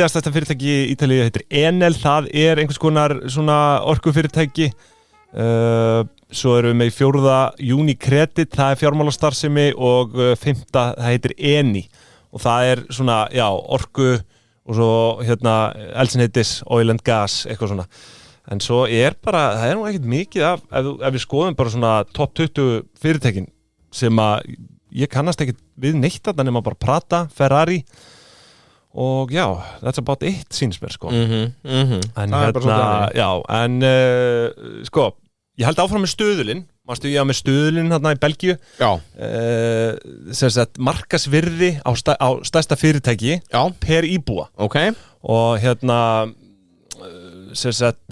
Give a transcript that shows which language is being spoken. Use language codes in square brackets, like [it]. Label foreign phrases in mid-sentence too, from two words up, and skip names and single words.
[is] stærsta fyrirtæki í Ítalíu, heitir Enel, það er einhvers konar svona orkufyrirtæki. Svo erum við með 4. Unicredit, það er fjármálastarfsemi og 5. það heitir Eni og það er svona, já, orku og svo hérna eldsneytis, [en] oil and gas, [is] eitthvað svona. En svo er bara, það er nú ekkert mikið af, ef við skoðum bara svona top 20 fyrirtækin sem að ég kannast ekkert við neitt þarna nema bara Prata, Ferrari og já, [en] that's about it [is] síns mér sko. En hérna, já, en sko, ég held áfram með stöðulinn, mástu ég með stöðulinn hérna í Belgíu. Já. Sem sagt markasvirði á stærsta fyrirtæki per íbúa. Ok. Og hérna sem sagt